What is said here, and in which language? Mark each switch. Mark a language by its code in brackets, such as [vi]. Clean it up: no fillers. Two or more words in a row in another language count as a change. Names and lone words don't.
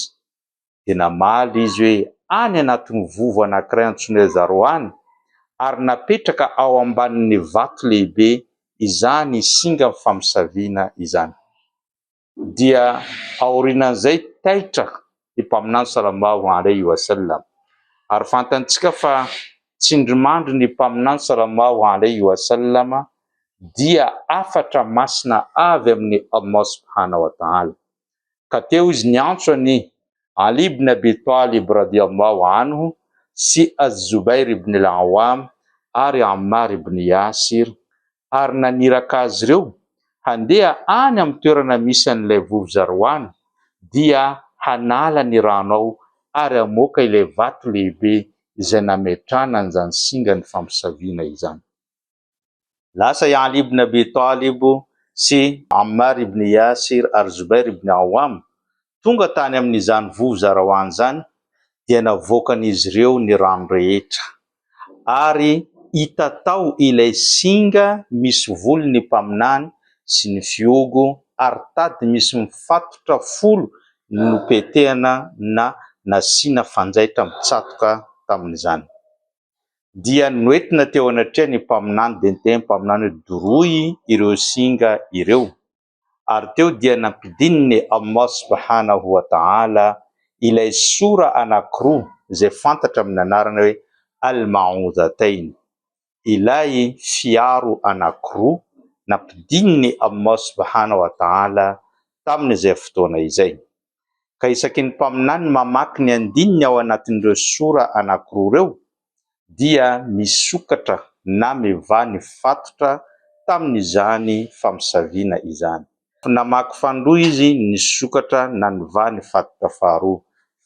[mg] Dia namaly izy hoe any anatin'ny vovo anankiray antsoina hoe Zaroany, ary napetraka ao ambanin'ny vato lehibe izany singa famosaviana izany. Dia aorian'izay taitra i mpaminany [ar] صلى الله عليه وسلم, [mg] ary fantantsika fa tsindrimandry ny mpaminany [ar] صلى الله عليه وسلم [mg] dia afatra masina avy amin'ny Allah [ar] سبحانه وتعالى. [mg] Ka teo izy niantso any Ali ibn Abi Talib [ar] رضي الله عنه [mg] sy Az-Zubair ibn al-Awam ary Ammar ibn Yasir, ary naniraka azy ireo handeha any amin'ny toerana misy an'ilay vovo Zaroany dia hanala ny rano ao ary hamoaka ilay vato lehibe izay nametrahana an'izany singa ny famosaviana izany. Lasa i Ali ibn Abi Talib sy Ammar ibn Yasir ary Zubair ibn Awam tonga tany amin'izany vovo Zaroany zany, dia navoakan'izy ireo ny rano rehetra, ary hita tao ilay singa misy volony mpaminany sy ny fiogo, ary tady misy mifatotra folo nopetehana na nasiana fanjaitra mitsatoka tamin'izany. Dia noentina teo anatria ny mpaminany, dia niteny mpaminany hoe doroy ireo singa ireo, ary teo dia nampidininy Allah [ar] سبحانه وتعالى [mg] ilay sora anankiroa izay fantatra amin'ny anarana hoe Al-Ma'udhatayn, ilay fiaro anankiroa nampidininy Allah [ar] سبحانه وتعالى [mg] tamin'izay fotoana izay. Ka isaky ny mpaminany mamaky ny andininy ao anatin'ireo sora anankiroa ireo dia misokatra na meva ny fatotra tamin'izany famosaviana izany. Namaky fandroa izy, nisokatra na niva ny fatotra faharoa.